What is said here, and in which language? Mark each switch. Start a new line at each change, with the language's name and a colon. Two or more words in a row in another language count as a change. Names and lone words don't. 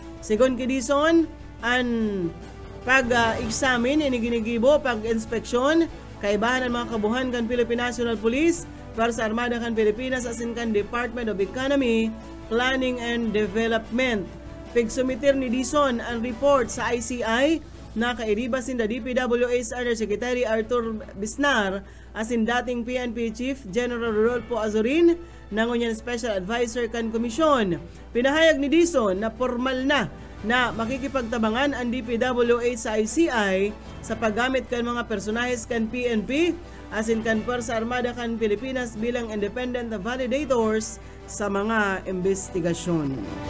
Bikol: Sigon ki Dizon, ang pag-examine iniginigibo, pag-inspeksyon, kaibahan ang mga kabuhan kan Philippine National Police para sa Armada kan Pilipinas asin kan Department of Economy, Planning and Development. Pagsumitir ni Dizon ang report sa ICI na kairibas
English: in the DPWA's Undersecretary
Bikol: Arthur Bisnar asin dating PNP Chief General Rodolfo Azorin nangunyan Special Advisor kan Komisyon. Pinahayag ni Dizon na formal na makikipagtabangan ang DPWH sa ICI sa paggamit kan mga personahes kan PNP asin kan Pwersa Armada kan Pilipinas bilang
English: independent validators
Bikol: sa mga investigasyon.